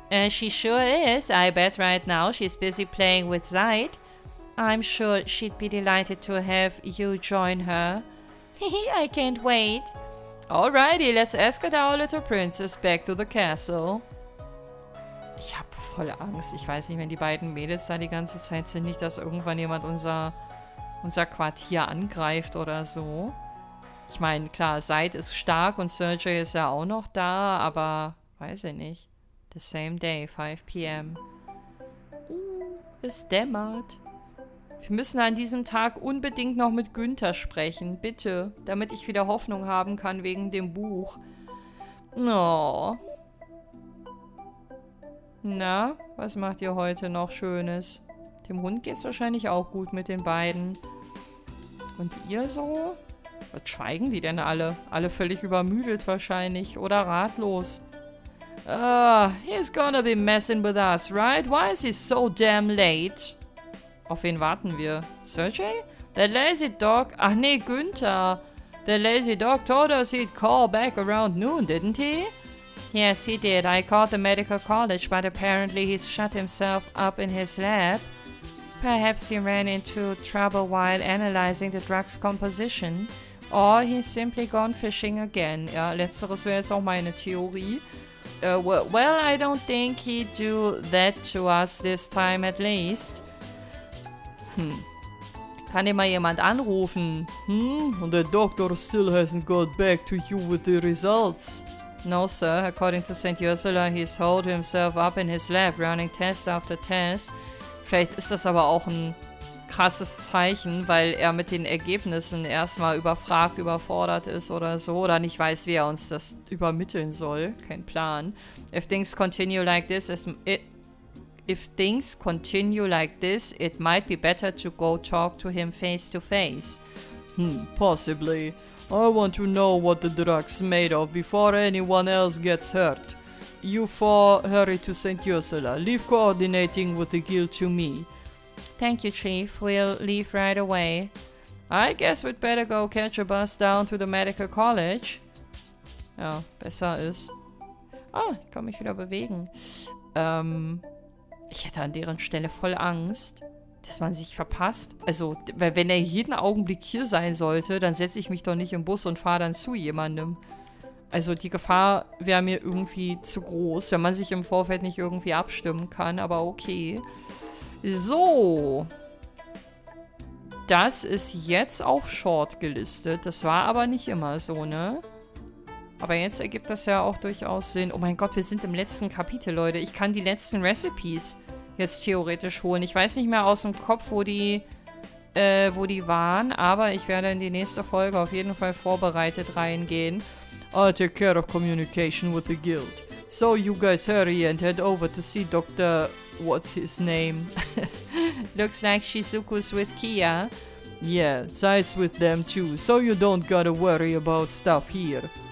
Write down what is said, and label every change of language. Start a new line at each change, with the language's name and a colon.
English: She sure is. I bet right now she's busy playing with Zaid. I'm sure she'd be delighted to have you join her. I can't wait. Alrighty, let's escort our little princess back to the castle.
German: Ich hab voll Angst. Ich weiß nicht, wenn die beiden Mädels da die ganze Zeit sind, nicht, dass irgendwann jemand unser Quartier angreift oder so. Ich meine, klar, Zaid ist stark und Sergey ist ja auch noch da, aber weiß ich nicht.
English: The same day, 5 p.m.
German: Es dämmert. Wir müssen an diesem Tag unbedingt noch mit Günther sprechen, bitte, damit ich wieder Hoffnung haben kann wegen dem Buch. Oh. Na, was macht ihr heute noch Schönes? Dem Hund geht's wahrscheinlich auch gut mit den beiden. Und ihr so? Was schweigen die denn alle? Alle völlig übermüdet wahrscheinlich oder ratlos.
English: He's gonna be messing with us, right? Why is he so damn late?
German: Auf wen warten wir?
English: Sergey? That lazy dog...
German: Ach nee, Günther.
English: The lazy dog told us he'd call back around noon, didn't he? Yes, he did. I called the medical college, but apparently he's shut himself up in his lab. Perhaps he ran into trouble while analyzing the drug's composition. Or he's simply gone fishing again.
German: Ja, letzteres wäre jetzt auch meine Theorie.
English: Well, I don't think he'd do that to us this time at least.
German: Kann immer jemand anrufen?
English: And the doctor still hasn't got back to you with the results. No, sir. According to St. Ursula, he's holed himself up in his lab, running test after test.
German: Vielleicht ist das aber auch ein krasses Zeichen, weil er mit den Ergebnissen erstmal überfragt, überfordert ist oder so. Oder nicht weiß, wie er uns das übermitteln soll. Kein Plan.
English: If things continue like this, it might be better to go talk to him face to face. Possibly. I want to know what the drug's made of before anyone else gets hurt. You four hurry to St. Ursula. Leave coordinating with the guild to me. Thank you, Chief. We'll leave right away. I guess we'd better go catch a bus down to the medical college.
German: Ja, besser ist. Ah, ich kann mich wieder bewegen. Ich hätte an deren Stelle voll Angst, dass man sich verpasst. Also, wenn er jeden Augenblick hier sein sollte, dann setze ich mich doch nicht im Bus und fahre dann zu jemandem. Also, die Gefahr wäre mir irgendwie zu groß, wenn man sich im Vorfeld nicht irgendwie abstimmen kann, aber okay. So. Das ist jetzt auf Short gelistet. Das war aber nicht immer so, ne? Aber jetzt ergibt das ja auch durchaus Sinn. Oh mein Gott, wir sind im letzten Kapitel, Leute. Ich kann die letzten Recipes jetzt theoretisch holen. Ich weiß nicht mehr aus dem Kopf, wo die waren, aber ich werde in die nächste Folge auf jeden Fall vorbereitet reingehen.
English: I'll take care of communication with the guild. So you guys hurry and head over to see Dr. What's his name? Looks like Shizuku's with Kia. Yeah, Zai's with them too, so you don't gotta worry about stuff here.